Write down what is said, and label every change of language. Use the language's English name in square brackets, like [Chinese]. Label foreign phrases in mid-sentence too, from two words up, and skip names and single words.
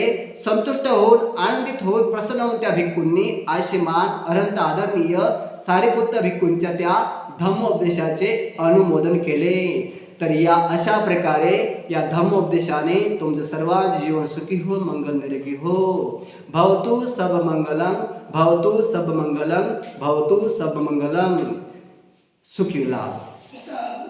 [Marathi] संतुष्ट होऊन, आनंदित होऊन, प्रसन्न होऊन त्या भिक्खूंनी आयुष्यमान अनंत आदरणीय सारीपुत्त भिक्खूंच्या त्या धम्मोपदेशाचे अनुमोदन केले. तर या अशा प्रकारे या धम्मोपदेशाने तुमचं सर्वांचे जीवन सुखी हो, मंगल निरोगी हो. [Pali] भवतु सब मंगलम, भवतु सब मंगलम, भवतु सब मंगलम. सुखी लाभ.